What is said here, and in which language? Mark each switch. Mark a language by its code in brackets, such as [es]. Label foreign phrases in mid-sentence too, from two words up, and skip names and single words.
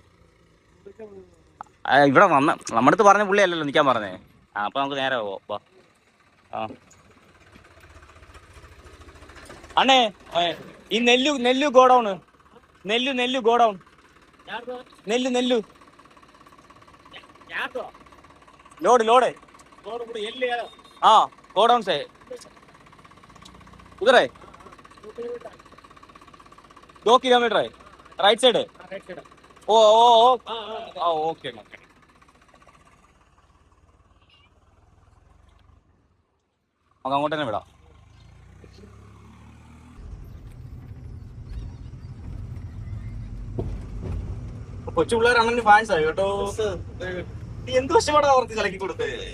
[ml] ഇവിടെ നമ്മുടെ അടുത്ത് പറഞ്ഞ പുള്ളി അല്ലല്ലോ നിൽക്കാൻ പറഞ്ഞേ. ആ അപ്പം നമുക്ക് നേരെ പോവാം. വാ. ആ അണ്ണേ, ഈ നെല്ലു ഗോഡൗണ്, നെല്ലു ഗോഡൗൺ, നെല്ലു [hi] लोड हाँ गोडाउन से उधर है 2 किलोमीटर है राइट साइड है। [ml] ओ ओके നമുക്ക് അങ്ങോട്ട് തന്നെ വിടാം. കൊച്ചു പിള്ളേർ അണ്ണന് ഫാൻസ് ആയി കേട്ടോ. എന്ത് വശമാണ് അവർക്ക് കലക്കി കൊടുത്തത്?